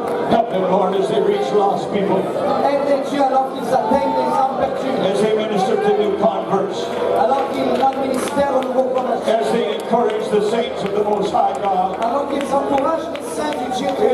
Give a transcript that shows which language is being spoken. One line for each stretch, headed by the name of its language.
English: Help them, Lord, as they reach lost people,
French: Aide Dieu alors qu'ils atteignent les âmes perdues,
English: as they minister to new converts,
French: alors qu'ils rendent ministère aux nouveaux convertis,
English: as they encourage the saints of the Most High God.
French: alors qu'ils encouragent les saints du Dieu très